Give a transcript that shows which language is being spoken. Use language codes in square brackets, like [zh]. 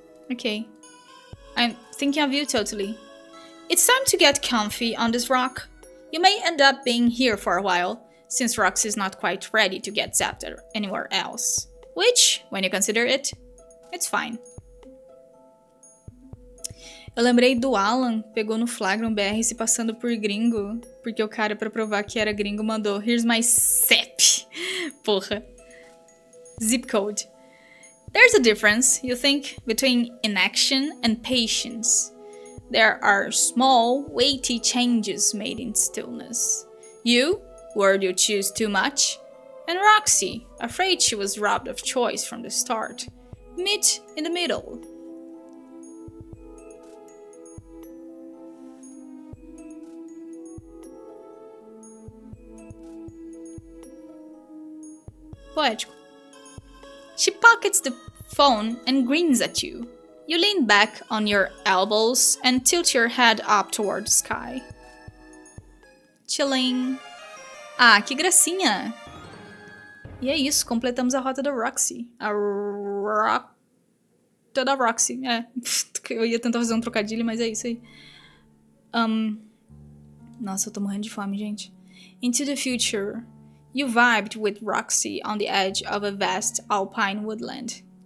[en] Okay. I'm thinking of you totally. It's time to get comfy on this rock. You may end up being here for a while, since ROXY is not quite ready to get zapped anywhere else. Which, when you consider it, it's fine. [pt] Eu lembrei do Alan, pegou no flagra um BR se passando por gringo, porque o cara, pra provar que era gringo, mandou [en] "Here's my CEP". [pt] Porra. Zip code. [en] There's a difference, you think, between inaction and patience. There are small, weighty changes made in stillness. You, worried you choose too much, and ROXY, afraid she was robbed of choice from the start, meet in the middle. [pt] Poético. [en] She pockets the phone and grins at you. You lean back on your elbows and tilt your head up toward the sky. Chilling. [pt] Ah, que gracinha! E é isso, completamos a rota da ROXY. A rota da ROXY, é. Eu ia tentar fazer um trocadilho, mas é isso aí. Nossa, eu tô morrendo de fome, gente. [en] Into the future. You vibed with ROXY on the edge of a vast alpine woodland.